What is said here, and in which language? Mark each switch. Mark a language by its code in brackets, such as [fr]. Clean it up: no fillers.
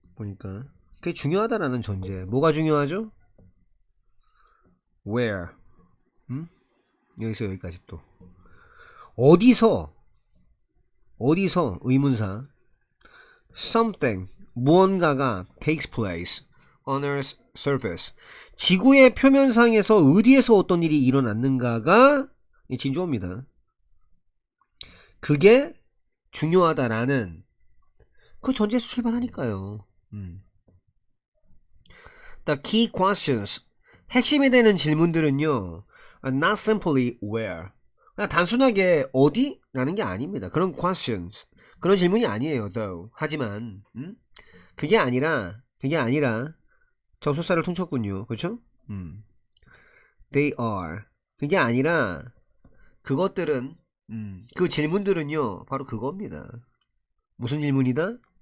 [ko] 보니까 그게 중요하다라는 전제 뭐가 중요하죠? where 여기서 여기까지 또 어디서 의문사 something 무언가가 takes place on earth's surface 지구의 표면상에서 어디에서 어떤 일이 일어났는가가 진주어입니다. 그게 중요하다라는 그 전제에서 출발하니까요. [en] The key questions 핵심이 되는 질문들은요 are not simply where 그냥 단순하게 어디? [ko] 라는 게 아닙니다. 그런 questions 그런 질문이 아니에요 though 하지만 그게 아니라 접속사를 퉁쳤군요. 그렇죠? They are 그게 아니라 그것들은 그 질문들은요 바로 그겁니다. 무슨 질문이다?